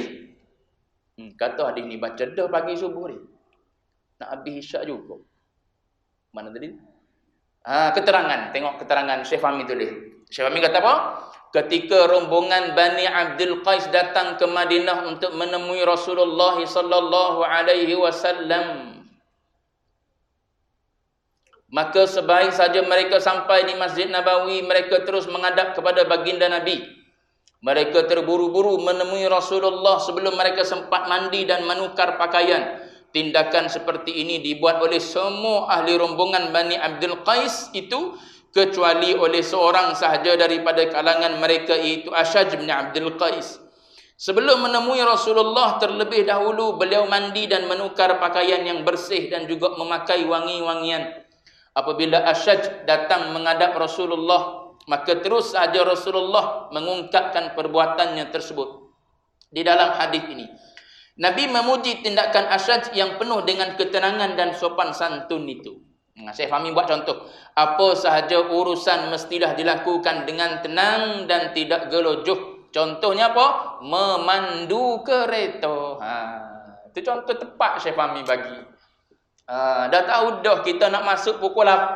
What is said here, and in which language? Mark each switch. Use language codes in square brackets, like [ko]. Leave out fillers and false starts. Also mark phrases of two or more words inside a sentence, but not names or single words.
[ms] Kata hadis ni baca dah pagi subuh ni. Nak habis isyak juga. Mana tadi? Keterangan. Tengok keterangan Syekh Fahmi tulis. Syekh Fahmi kata apa? Ketika rombongan Bani Abdul Qais datang ke Madinah untuk menemui Rasulullah [ar] sallallahu alaihi wasallam, [ms] maka sebaik saja mereka sampai di Masjid Nabawi, mereka terus menghadap kepada baginda Nabi. Mereka terburu-buru menemui Rasulullah sebelum mereka sempat mandi dan menukar pakaian. Tindakan seperti ini dibuat oleh semua ahli rombongan Bani Abdul Qais itu, kecuali oleh seorang sahaja daripada kalangan mereka, iaitu Ashaj bin Abdul Qais. Sebelum menemui Rasulullah, terlebih dahulu beliau mandi dan menukar pakaian yang bersih dan juga memakai wangi-wangian. Apabila Ashaj datang menghadap Rasulullah, maka terus saja Rasulullah mengungkapkan perbuatannya tersebut. Di dalam hadis ini, Nabi memuji tindakan Ashaj yang penuh dengan ketenangan dan sopan santun itu. Syekh Fahmi buat contoh. Apa sahaja urusan mestilah dilakukan dengan tenang dan tidak gelojoh. Contohnya apa? Memandu kereta. Itu contoh tepat Syekh Fahmi bagi. Dah tahu dah kita nak masuk pukul 8.